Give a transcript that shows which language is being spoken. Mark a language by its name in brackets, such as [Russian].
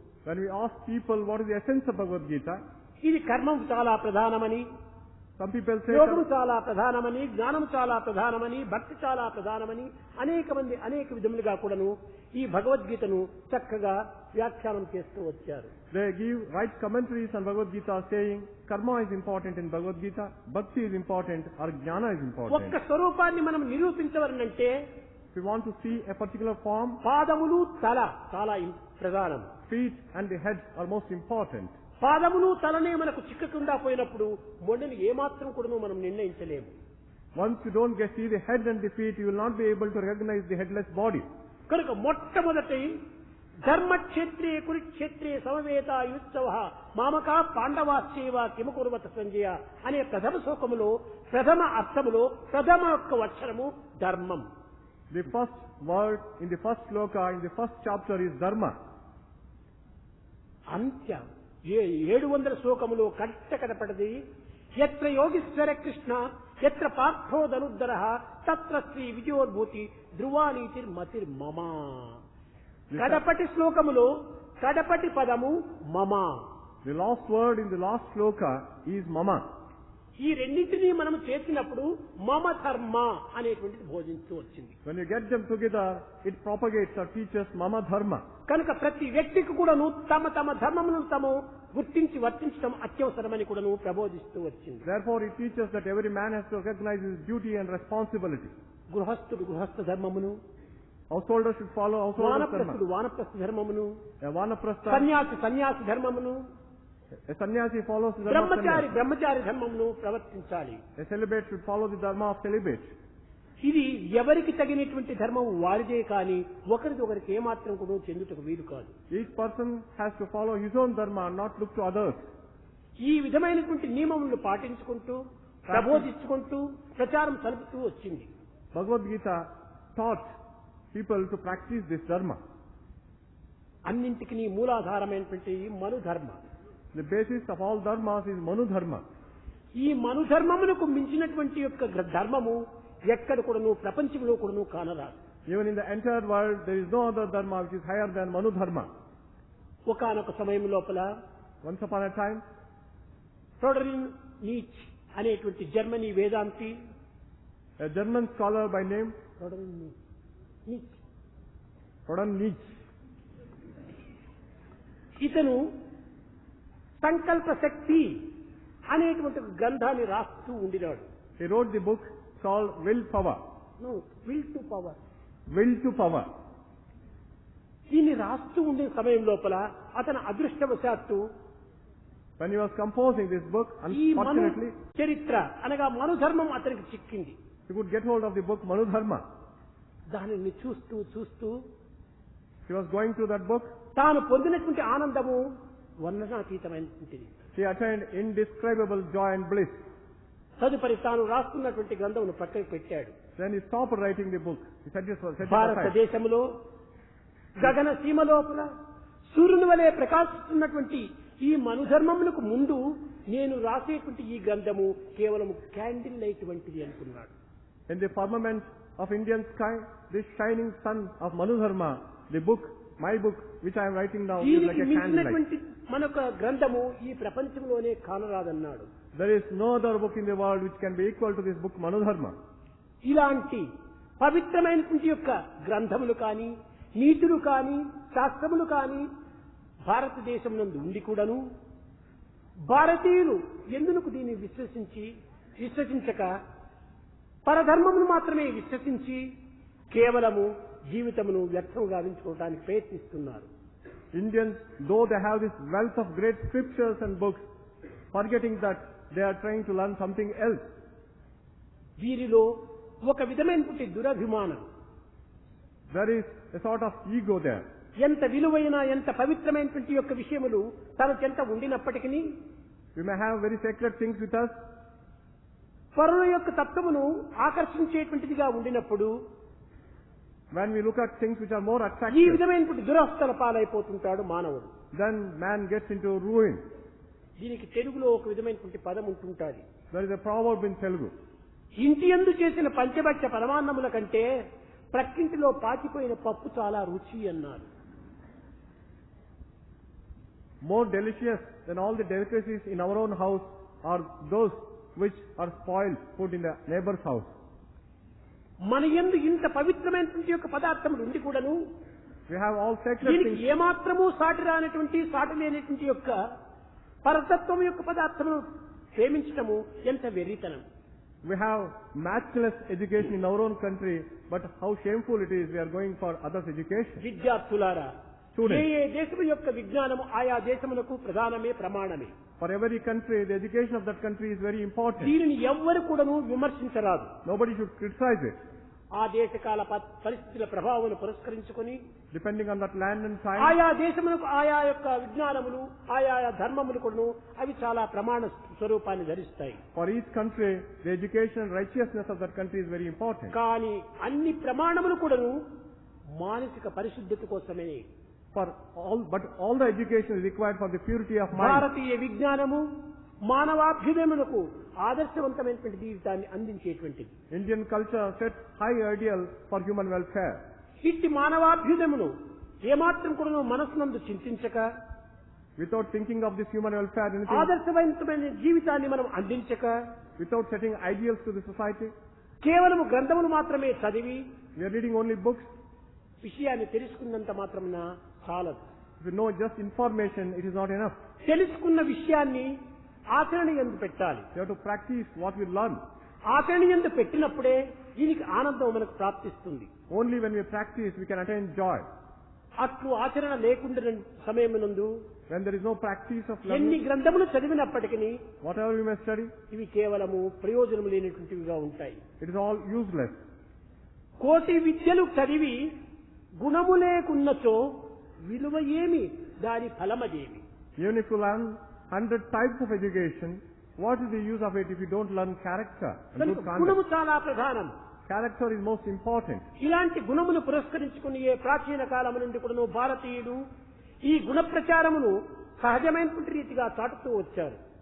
[English] When we ask people what is the essence of Bhagavad Gita, [Telugu] ఇది కర్మం చాలా ప్రధానమని, [English] some people say [Telugu] యోగము చాలా ప్రధానమని, జ్ఞానం చాలా ప్రధానమని, భక్తి చాలా ప్రధానమని అనేక మంది అనేక విధములుగా కూడాను ఈ భగవద్గీతను చక్కగా వ్యాఖ్యానం చేస్తూ వచ్చారు. [English] they give right commentaries on Bhagavad Gita saying karma is important in Bhagavad Gita, bhakti is important, or jnana is important. [Telugu] ఒక్క స్వరూపాన్ని మనం నిరూపించవలనంటే [English] If we want to see a particular form, [Telugu] పాదములు తల చాలా ప్రధానం. [English] feet and the head are most important. [Telugu] పాదములు తలనే మనకు చిక్కకుండా పోయినప్పుడు మొండని ఏమాత్రం కూడా మనం నిర్ణయించలేము. [English] Once you don't see the head and the feet, you will not be able to recognize the headless body. [Telugu] కనుక మొట్టమొదటి [Sanskrit] ధర్మక్షేత్రే కురుక్షేత్రే సమవేతాయుత్సవః మామకా పాండవాశ్చైవ కిమ కుర్వత సంజయ [Telugu] అనే ప్రథమ శ్లోకములో ప్రథమ అర్థములో ప్రథమ యొక్క అక్షరము ధర్మం. [English] The first word in the first sloka, in the first chapter is Dharma. [Telugu] అంత్య 700 శ్లోకములో కట్ట కనపడది [Sanskrit] ఎత్ర యోగీశ్వర కృష్ణ ఎత్ర పార్థో ధనుర్ధరః తత్ర శ్రీ విజయోద్భూతి ధ్రువానీతిర్మతిర్మమ. [Telugu] కడపటి శ్లోకములో కడపటి పదము మమ. [English] The last word in the last shloka is mama. [Telugu] ఈ రెండింటినీ మనం చేసినప్పుడు మమ ధర్మ అనేటువంటిది బోధిస్తూ వచ్చింది. [English] When you get them together, it propagates or teaches mama dharma. [Telugu] కనుక ప్రతి వ్యక్తికి కూడాను తమ తమ ధర్మమును తాము గుర్తించి వర్తించడం అత్యవసరమని కూడాను ప్రబోధిస్తూ వచ్చింది. [English] Therefore, it teaches that every man has to recognize his duty and responsibility. [Telugu] గృహస్థుడు గృహస్థ ధర్మమును, [English] Householder should follow householder dharma. [Telugu] వానప్రస్థుడు వానప్రస్థ ధర్మమును, [English] A vanaprastha, [Telugu] సన్యాసి సన్యాసి ధర్మమును, [English] a sannyasi follows the dharma of [Telugu] Brahmachari [English] sannyasi. [Telugu] బ్రహ్మచారి ధర్మమును ప్రవర్తించాలి. [English] A celibate should follow the dharma of celibate. [Telugu] ఇది ఎవరికి తగినటువంటి ధర్మం వారిదే కానీ ఒకరికి ఒకరికి ఏమాత్రం కూడా చెందుటకు వీలు కాదు. [English] Each person has to follow his own dharma and not look to others. [Telugu] ఈ విధమైనటువంటి నియమములను పాటించుకుంటూ ప్రబోధించుకుంటూ ప్రచారం సలుపుతూ వచ్చింది. [English] Bhagavad Gita taught people to practice this dharma. [Telugu] అన్నింటికి మూలాధారమైనటువంటి మను ధర్మ. [English] The basis of all dharmas is Manu dharma. [Telugu] ఈ మను ధర్మమునకు మించినటువంటి యొక్క ధర్మము ఎక్కడ కూడాను ప్రపంచంలో కూడాను కానరాదు. [English] Even in the entire world, there is no other dharma which is higher than Manu dharma. [Telugu] ఒకానొక సమయం లోపల [English] Once upon a time, [Telugu] ఫ్రోడరిన్ నీచ్ అనేటువంటి Germany Vedanti, [English] a German scholar by name [Telugu] ఫ్రోడరిన్ Neech, [English] Friedrich Nietzsche, [Telugu] ఇతను సంకల్ప శక్తి అనేటువంటి గ్రంథాన్ని రాస్తూ ఉండినాడు. [English] he wrote the book called Will Power. Will to power. Will to Power. [Telugu] దీన్ని రాస్తూ ఉండే సమయం లోపల అతను అదృష్టవశాత్తు [English] When he was composing this book, [Telugu] ఈ మను [English] unfortunately, [Telugu] చరిత్ర అనగా మను ధర్మం అతనికి చిక్కింది. [English] he could get hold of the book Manu dharma. [Telugu] దానిని చూస్తూ చూస్తూ [English] He was going through that book. [Telugu] తాను పొందినటువంటి ఆనందము వర్ణనాతీతమైనటువంటిది. [English] He attained indescribable joy and bliss. [Telugu] తదుపరి తాను రాస్తున్నటువంటి గ్రంథమును పక్కకు పెట్టాడు. [English] Then he stopped writing the book. He set it aside. [Telugu] భారతదేశంలో గగన సీమ లోపల సూర్యుని వలె ప్రకాశిస్తున్నటువంటి ఈ మనుధర్మమునకు ముందు నేను రాసేటువంటి ఈ గ్రంథము కేవలం [English] candle light [Telugu] వంటిది అనుకున్నాడు. [English] In the firmament of Indian sky, this shining sun of Manu dharma, the book, my book, which I am writing now, is like [Telugu] దీనికి [English] a candlelight. [Telugu] మించినటువంటి మనొక గ్రంథము ఈ ప్రపంచంలోనే కానరాదన్నాడు. [English] There is no other book in the world which can be equal to this book Manu dharma. [Telugu] ఇలాంటి పవిత్రమైనటువంటి యొక్క గ్రంథములు కానీ నీతులు కానీ శాస్త్రములు కానీ భారతదేశం నందు ఉండి కూడాను భారతీయులు ఎందుకు దీన్ని విశ్వసించక పరధర్మమును మాత్రమే విశ్వసించి కేవలము జీవితమును వ్యర్థం గావించుకోవడానికి ప్రయత్నిస్తున్నారు. [English] Indians, though they have this wealth of great scriptures and books, forgetting that they are trying to learn something else. [Telugu] వీరిలో ఒక విధమైనటువంటి దురభిమానం, [English] There is a sort of ego there. [Telugu] ఎంత విలువైన ఎంత పవిత్రమైనటువంటి యొక్క విషయములు తన చెంత ఉండినప్పటికీ [English] We may have very sacred things with us. [Telugu] పరుల యొక్క తత్వమును ఆకర్షించేటువంటిదిగా ఉండినప్పుడు [English] When we look at things which are more [Telugu] ఈ [English] attractive, [Telugu] విధమైనటువంటి దురవస్థల పాలైపోతుంటాడు మానవుడు. [English] then man gets into ruin. [Telugu] దీనికి తెలుగులో ఒక విధమైనటువంటి పదం ఉంటుంటాది. [English] There is a proverb in Telugu. [Telugu] ఇంటి యందు చేసిన పంచభక్ష పరమాన్నముల కంటే ప్రక్కింటిలో పాకిపోయిన పప్పు చాలా రుచి అన్నారు. [English] More delicious than all the delicacies in our own house are those which are spoiled, put in the neighbor's house. [Telugu] మన యందు ఇంత పవిత్రమైనటువంటి యొక్క పదార్థములు ఉండి కూడాను [English] We have all sacred [Telugu] దీనికి [English] things. [Telugu] ఏమాత్రము సాటి రానటువంటి సాటి లేనటువంటి యొక్క పరతత్వం యొక్క పదార్థమును ప్రేమించటము ఎంత వెర్రితనం. [English] We have matchless education in our own country, but how shameful it is we are going for others' education. [Telugu] విద్యార్థులారా, [English] Students. [Telugu] ఏ దేశము యొక్క విజ్ఞానము ఆయా దేశములకు ప్రధానమే ప్రమాణమే. [English] For every country, the education of that country is very important. [Telugu] దీనిని ఎవ్వరు కూడాను విమర్శించరాదు. [English] Nobody should criticize it. [Telugu] ఆ దేశకాల పరిస్థితుల ప్రభావం పురస్కరించుకొని [English] Depending on that land and time, [Telugu] ఆయా దేశములకు ఆయా యొక్క విజ్ఞానములు ఆయా ధర్మములు కూడాను అవి చాలా ప్రమాణ స్వరూపాన్ని ధరిస్తాయి. [English] for each country, the education and righteousness of that country is very important. [Telugu] కానీ అన్ని ప్రమాణములు కూడాను మానసిక పరిశుద్ధత కోసమే. [English] But all the education is required for the purity of mind. [Telugu] భారతీయ విజ్ఞానము మానవాభ్యుదయమునకు ఆదర్శవంతమైనటువంటి జీవితాన్ని అందించేటువంటిది. [English] Indian culture sets high ideals for human welfare. [Telugu] ఇట్టి మానవాభ్యుదయమును ఏమాత్రం కూడా మనసునందు చింతించక, [English] Without thinking of this human welfare, anything, [Telugu] ఆదర్శవంతమైన జీవితాన్ని మనం అందించక, [English] without setting ideals to the society, [Telugu] కేవలము గ్రంథములు మాత్రమే చదివి [English] we are reading only books. [Telugu] విషయాన్ని తెలుసుకున్నంత మాత్రమున చాలదు. [English] If you know just information, it is not enough. [Telugu] తెలుసుకున్న విషయాన్ని ఆచరణ యందు పెట్టాలి. [English] You have to practice what we learn. [Telugu] ఆచరణ యందు పెట్టినప్పుడే దీనికి ఆనందం మనకు ప్రాప్తిస్తుంది. [English] Only when we practice, we can attain joy. [Telugu] అట్లు ఆచరణ లేకుండా సమయమునందు [English] When there is no practice of [Telugu] ఎన్ని [English] learning, [Telugu] గ్రంథములు చదివినప్పటికీ [English] whatever we may study, [Telugu] ఇవి కేవలము ప్రయోజనం లేనటువంటివిగా ఉంటాయి. [English] it is all useless. [Telugu] కోటి విద్యలు చదివి గుణము లేకున్నచో విలువ ఏమి, దాని ఫలమదేమి? [English] Even if you learn 100 types of education, what is the use of it if you don't learn character and good [Telugu] కనుక గుణము [English] conduct? [Telugu] చాలా ప్రధానం. [English] Character is most important. [Telugu] ఇలాంటి గుణమును పురస్కరించుకుని ఏ ప్రాచీన కాలము నుండి కూడా భారతీయుడు ఈ గుణ ప్రచారమును సహజమైనటువంటి రీతిగా చాటుతూ వచ్చారు.